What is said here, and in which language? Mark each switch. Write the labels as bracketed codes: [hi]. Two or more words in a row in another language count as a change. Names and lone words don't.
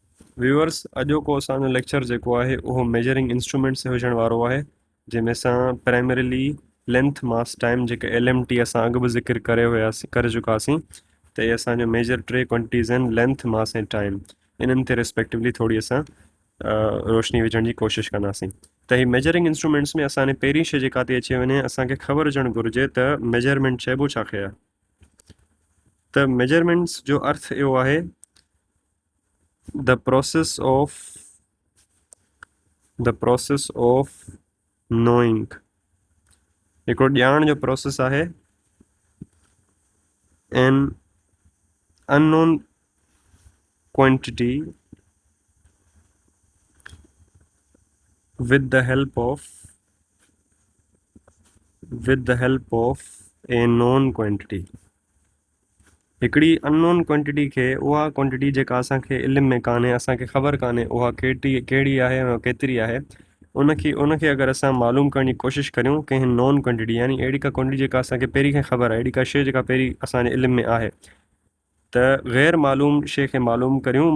[sd] व्यूअर्स, अॼोको असांजो लेक्चर जेको आहे उहो [en] measuring instruments [sd] हुजण वारो आहे, जंहिंमें असां [en] primarily length mass time [sd] जेके LMT असां अॻु बि ज़िक्र करे चुकासीं, त इहे असांजो मेजर टे क्वांटिटीज़ आहिनि, [en] length mass [sd] ऐं टाइम। इन्हनि ते रिस्पेक्टिवली थोरी असां रोशनी विझण जी कोशिशि कंदासीं। त ही [en] measuring instruments [sd] में असांजे पहिरीं शइ जेका थी अची वञे, असांखे ख़बर हुजणु घुरिजे त मेजरमेंट चइबो छाखे आहे। त मेजरमेंट्स जो अर्थ इहो आहे [en] the process of the process of knowing, [sd] हिकिड़ो ॼाण जो प्रोसेस आहे [en] an unknown quantity with the help of a known quantity। [sd] हिकिड़ी [en] unknown quantity [sd] खे, उहा क्वांटिटी जेका असांखे इल्म में कान्हे, असांखे ख़बर कान्हे उहा कहिड़ी आहे ऐं केतिरी आहे, उनखे अगरि असां मालूम करण जी कोशिशि करियूं कंहिं [en] known quantity, [sd] यानी अहिड़ी का क्वांटिटी जेका असांखे पहिरीं खां ख़बर आहे, अहिड़ी का शइ जेका पहिरीं असांजे इल्म में आहे, त ग़ैर मालूम शइ खे मालूम करियूं।